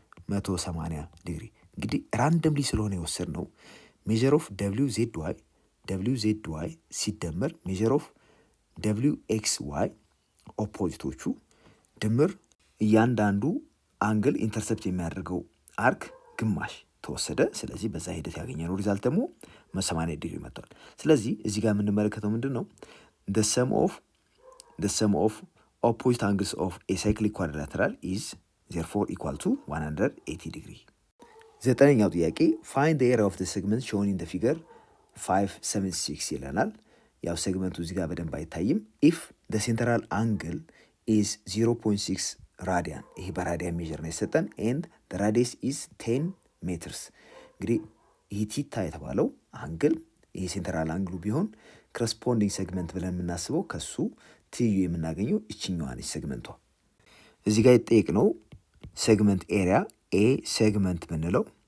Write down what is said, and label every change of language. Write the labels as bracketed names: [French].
[Amharic] 180 ዲግሪ። እንግዲህ ራንደምሊ ስለሆነ የወሰድነው ሜጀር ኦፍ ደብሊው ዜድ ዋይ ሲደመር ሜጀር ኦፍ ደብሊው ኤክስ ዋይ ኦፖዚቶቹ ድምር እያንዳንዱ አንግል ኢንተርሰፕት የሚያደርገው አርክ ግማሽ ተወሰደ። ስለዚህ በዛ ሂደት ያገኘነው ሪዛልት ደግሞ 180 ዲግሪ መጥቷል። ስለዚህ እዚህ ጋር የምንመለከተው ምንድን ነው? [English] the sum of opposite angles of a cyclic quadrilateral is ዜርፎር ኢኳል ቱ 180 ዲግሪ። [Amharic] ዘጠነኛው ጥያቄ [English] ፋይንድ ዘ ኤሪያ ኦፍ ዘ ሴግመንት ሾውን ኢን ዘ ፊገር [Amharic] 576 ይለናል። ያው ሴግመንቱ እዚህ ጋር በደንብ አይታይም። [English] ኢፍ ዘ ሴንትራል አንግል ኢዝ 0.6 ራዲያን፣ [Amharic] ይሄ በራዲያን ሜዥር ነው የሰጠን። [English] ኤንድ ዘ ራዲየስ ኢዝ 10 ሜትርስ። [Amharic] እንግዲህ ይህ ቲታ የተባለው አንግል ይሄ ሴንትራል አንግሉ ቢሆን ኮረስፖንዲንግ ሴግመንት ብለን የምናስበው ከሱ ትይዩ የምናገኘው ይችኛዋ ነች ሴግመንቷ። እዚህ ጋር የተጠየቅነው ሴግመንት ኤሪያ ኤ ሴግመንት ብንለው